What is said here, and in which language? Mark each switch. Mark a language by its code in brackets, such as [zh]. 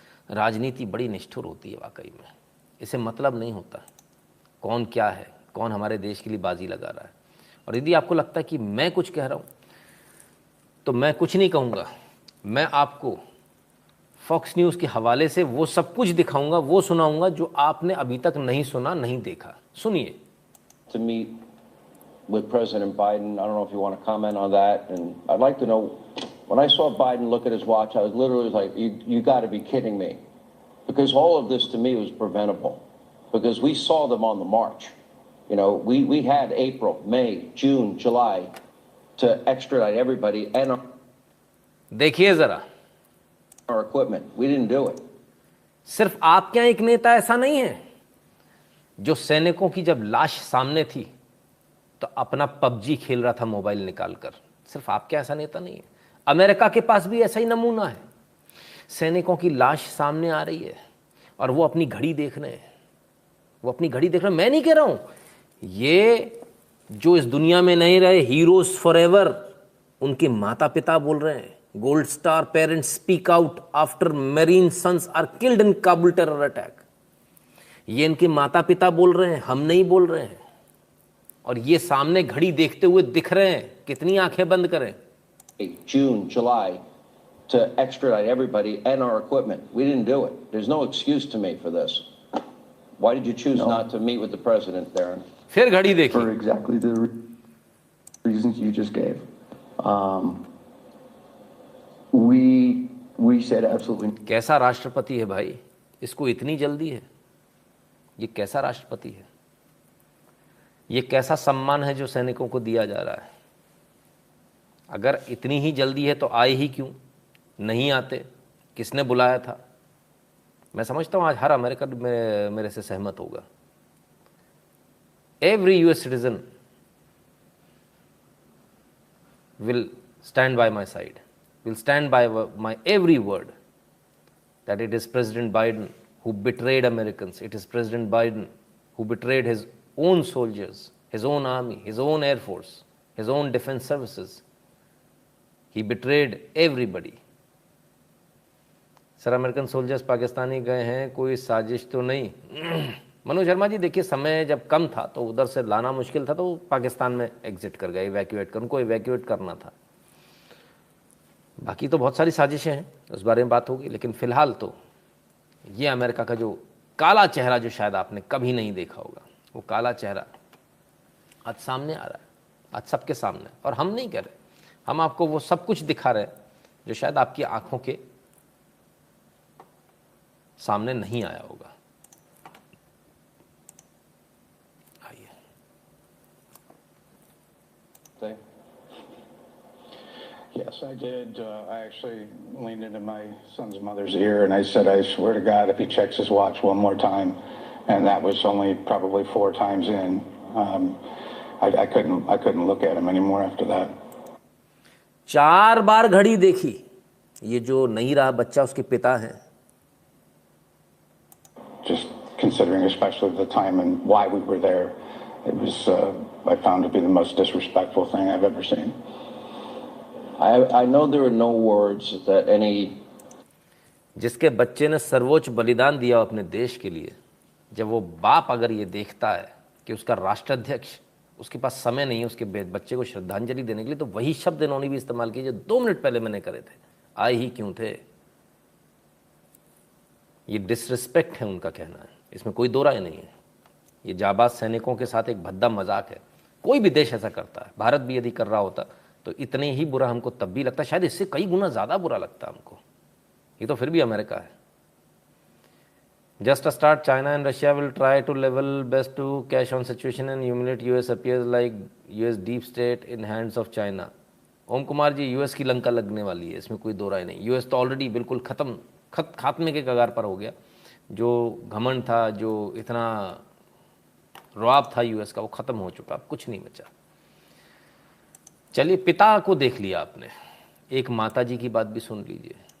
[hi] राजनीति बड़ी निष्ठुर होती है वाकई में। इसे मतलब नहीं होता कौन क्या है, कौन हमारे देश के लिए बाजी लगा रहा है। और यदि आपको लगता है कि मैं कुछ कह रहा हूँ, तो मैं कुछ नहीं कहूँगा। मैं आपको फॉक्स न्यूज़ के हवाले से वो सब कुछ दिखाऊंगा, वो सुनाऊंगा जो आपने अभी तक नहीं सुना, नहीं देखा। सुनिए। [en] To meet with President Biden. I don't know if you want to comment on that. And I'd like to know, when I saw Biden look at his watch, I was literally like, you got to be kidding me. Because all of this to me was preventable. Because we saw them on the march. You know, we had April, May, June, July to extradite everybody and [hi] देखिए जरा, [en] our equipment. We didn't do it. [hi] सिर्फ आपके यहाँ एक नेता ऐसा नहीं है जो सैनिकों की जब लाश सामने थी तो अपना पबजी खेल रहा था मोबाइल निकालकर। सिर्फ आपके ऐसा नेता नहीं है, अमेरिका के पास भी ऐसा ही नमूना है। सैनिकों की लाश सामने आ रही है और वो अपनी घड़ी देख रहे हैं, वो अपनी घड़ी देख रहे हैं। मैं नहीं कह रहा हूं, ये जो इस दुनिया में नहीं रहे, हीरोज फॉरएवर, उनके माता पिता बोल रहे हैं। [en] Gold star parents speak out after marine sons are killed in Kabul terror attack. [hi] ये इनके माता पिता बोल रहे हैं, हम नहीं बोल रहे हैं। और ये सामने घड़ी देखते हुए दिख रहे हैं। कितनी आंखें बंद करें। [en] June, July to extradite everybody and our equipment. We didn't do it. There's no excuse to me for this. Why did you choose not to meet with the president, Darren? [hi] फिर घड़ी देखी। [en] For exactly the reasons you just gave. We said absolutely. [hi] कैसा राष्ट्रपति है भाई, इसको इतनी जल्दी है? ये कैसा राष्ट्रपति है? ये कैसा सम्मान है जो सैनिकों को दिया जा रहा है? अगर इतनी ही जल्दी है तो आए ही क्यों? नहीं आते, किसने बुलाया था? मैं समझता हूं आज हर अमेरिकन मेरे से सहमत होगा। [en] Every US citizen will stand by my side, will stand by my every word, that it is President Biden who betrayed Americans. It is President Biden who betrayed his own soldiers, his own army, his own air force, his own defense services. He betrayed everybody. [hi] Sir, American soldiers Pakistani गए हैं, कोई साजिश तो नहीं? मनोज शर्मा जी, देखिए समय जब कम था तो उधर से लाना मुश्किल था, तो पाकिस्तान में एग्जिट कर गए, इवैक्यूएट कर, उनको इवैक्यूएट करना था। बाकी तो बहुत सारी साजिशें हैं, उस बारे में बात होगी। लेकिन फ़िलहाल तो ये अमेरिका का जो काला चेहरा, जो शायद आपने कभी नहीं देखा होगा, वो काला चेहरा आज सामने आ रहा है, आज सबके सामने। और हम नहीं कह रहे, हम आपको वो सब कुछ दिखा रहे हैं जो शायद आपकी आंखों के सामने नहीं आया होगा। [en] Yes, I did. I actually leaned into my son's mother's ear and I said, I swear to God, if he checks his watch one more time, and that was only probably 4 times in, I couldn't look at him anymore after that. [hi] 4 बार घड़ी देखी। ये जो नहीं रहा बच्चा, उसके पिता हैं। [en] Just considering especially the time and why we were there, it was, I found to be the most disrespectful thing I've ever seen. I know there are no words that any. [hi] जिसके बच्चे ने सर्वोच्च बलिदान दिया अपने देश के लिए, जब वो बाप अगर ये देखता है कि उसका राष्ट्राध्यक्ष उसके पास समय नहीं है उसके बच्चे को श्रद्धांजलि देने के लिए, तो वही शब्द इन्होंने भी इस्तेमाल किए जो 2 मिनट पहले मैंने करे थे, आए ही क्यों थे। ये डिसरिस्पेक्ट है उनका कहना है, इसमें कोई दो राय नहीं है। ये जाबाज सैनिकों के साथ एक भद्दा मजाक है। कोई भी देश ऐसा करता है, भारत भी यदि कर रहा होता तो इतने ही बुरा हमको तब भी लगता, शायद इससे कई गुना ज़्यादा बुरा लगता हमको। ये तो फिर भी अमेरिका है। [en] Just a start, China and Russia will try to level best to cash on situation and humiliate US appears like US deep state in hands of China। [hi] Om Kumar ji, US की लंका लगने वाली है, इसमें कोई दो राय नहीं। यूएस तो ऑलरेडी बिल्कुल खात्मे के कगार पर हो गया। जो घमंड था, जो इतना रौब था यूएस का, वो ख़त्म हो चुका, अब कुछ नहीं बचा। चलिए, पिता को देख लिया आपने, एक माता जी की बात भी सुन लीजिए।